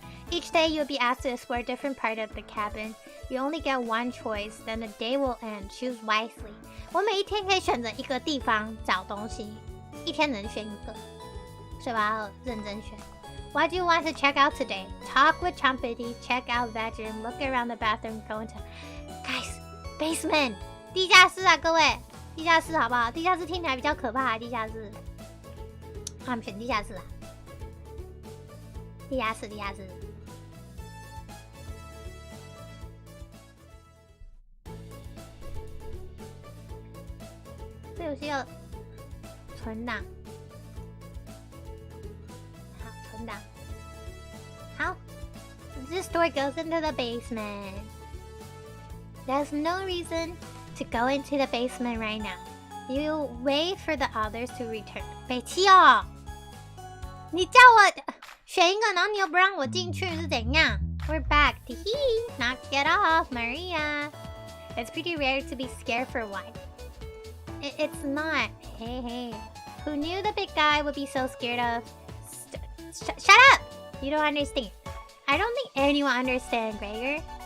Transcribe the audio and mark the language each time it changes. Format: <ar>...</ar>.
<en>Each day you'll be asked to explore a different part of the cabin. You only get one choice, then the day will end. Choose wisely.</en> <zh>我每一天可以选择一个地方找东西，一天能选一个，所以我要认真选。</zh> <en>What do you want to check out today? Talk with Chompity, check out bedroom, look around the bathroom, go into... Guys, basement!</en> <zh>地下室啊，各位，地下室好不好？地下室听起来比较可怕，地下室。我们选地下室啊。地下室。这游戏有存档，好，存档，好。</zh> <en>This door goes into the basement. There's no reason to go into the basement right now. You wait for the others to return.</en> <zh>北七哦，你叫我选一个，然后你又不让我进去，是怎样 ？</zh> <en>We're back. Knock it off, Maria. It's pretty rare to be scared for one. It's not. Hey. Who knew the big guy would be so scared of... Shut up! You don't understand. I don't think anyone understands, Gregor.</en>